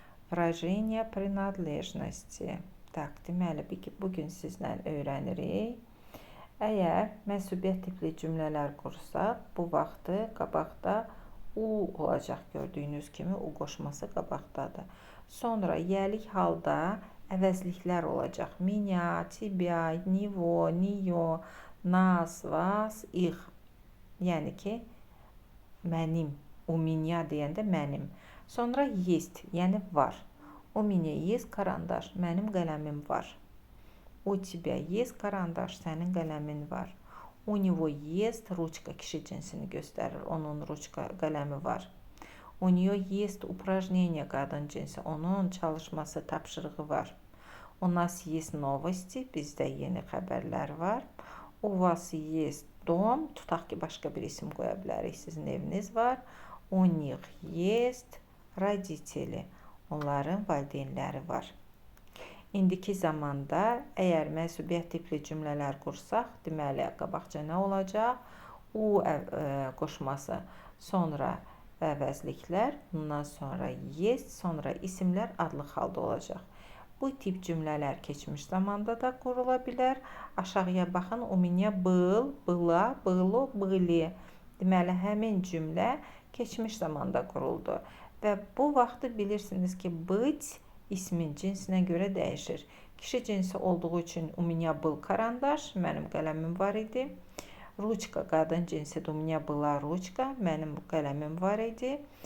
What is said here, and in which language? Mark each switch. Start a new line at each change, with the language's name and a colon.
Russian: Выражение принадлежности. Так,
Azerbaijani: deməli, bugün sizlə öyrənirik. Əgər mənsubiyyət tipli cümlələr qursaq, bu vaxtı qabaqda u olacaq. Gördüyünüz kimi u qoşması qabaqdadır. Sonra yəlik halda əvəzliklər olacaq.
Russian: Меня, тебя, него, нее, нас, вас, их.
Azerbaijani: Yəni ki, mənim,
Russian: у меня
Azerbaijani: deyəndə mənim. Sonra
Russian: есть,
Azerbaijani: yəni var.
Russian: У меня есть карандаш,
Azerbaijani: mənim qələmim var.
Russian: У тебя есть карандаш,
Azerbaijani: sənin qələmin var.
Russian: У него есть ручка,
Azerbaijani: kişi cinsini göstərir, onun ruçka qələmi var.
Russian: У нее есть упражнение,
Azerbaijani: qadın cinsi, onun çalışması, tapşırığı var.
Russian: У нас есть новости,
Azerbaijani: bizdə yeni xəbərlər var.
Russian: У вас есть dom,
Azerbaijani: tutaq ki, başqa bir isim qoya bilərik, sizin eviniz var.
Russian: У них есть родители,
Azerbaijani: onların valideynləri var. İndiki zamanda əgər mənsubiyyət tipli cümlələr qursaq, deməli, qabaqca nə olacaq? U qoşması, sonra əvəzliklər, bundan sonra
Russian: есть,
Azerbaijani: sonra isimlər adlı halda olacaq. Bu tip cümlələr keçmiş zamanda da qurula bilər. Aşağıya baxın,
Russian: у меня был, была, было, были.
Azerbaijani: Deməli, həmin cümlə keçmiş zamanda quruldu. Və bu vaxtı bilirsiniz ki,
Russian: быть
Azerbaijani: ismin cinsinə görə dəyişir. Kişi cinsi olduğu üçün
Russian: у меня был карандаш,
Azerbaijani: mənim qələmim var idi. Ручка qadın cinsidir,
Russian: у меня была ручка,
Azerbaijani: mənim qələmim var idi.